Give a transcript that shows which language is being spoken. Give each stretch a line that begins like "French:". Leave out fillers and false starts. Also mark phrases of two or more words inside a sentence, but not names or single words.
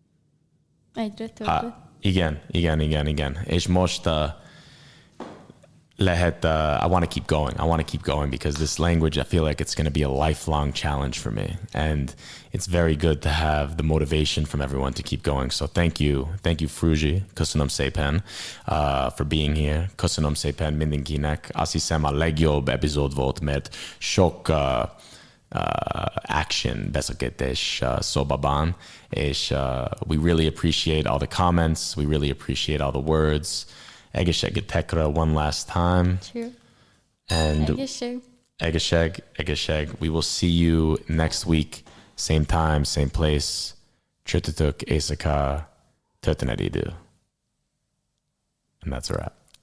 Hungarian: Egyre többet. Igen. És most
English: I want to keep going. I want to keep going because this language, I feel like it's going to be a lifelong challenge for me. And it's very good to have the motivation from everyone to keep going. So thank you. Thank you, Fruzsi.
Hungarian: Köszönöm szépen
English: for being here.
Hungarian: Köszönöm szépen mindenkinek. Azt hiszem a legjobb epizód volt, mert sok action beszélgetés szobában. És
English: we really appreciate all the comments. We really appreciate all the words. Egészségetekre one last time. Cheers. And egészség. We will see you next week. Same time, same place.
Hungarian: Csütörtök éjszaka történetidő.
English: And that's a wrap.